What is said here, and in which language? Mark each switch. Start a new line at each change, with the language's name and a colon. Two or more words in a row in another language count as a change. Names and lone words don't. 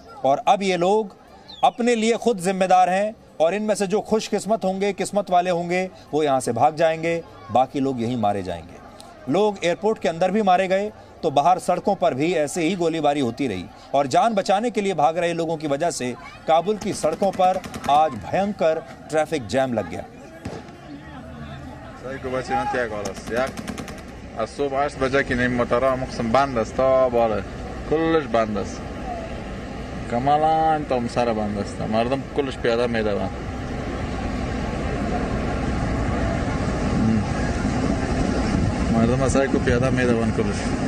Hindi: और अब ये लोग अपने लिए खुद जिम्मेदार हैं और इनमें से जो खुशकिस्मत होंगे, किस्मत वाले होंगे, वो यहाँ से भाग जाएंगे, बाकी लोग यहीं मारे जाएंगे। लोग एयरपोर्ट के अंदर भी मारे गए तो बाहर सड़कों पर भी ऐसे ही गोलीबारी होती रही और जान बचाने के लिए भाग रहे लोगों की वजह से काबुल की सड़कों पर आज भयंकर
English: traffic jam
Hindi: लग गया।
Persian: کاملا تا مسر بند است. مردم کلش پیاده میدوند. مردم اصلا کو پیاده میدوند کلش.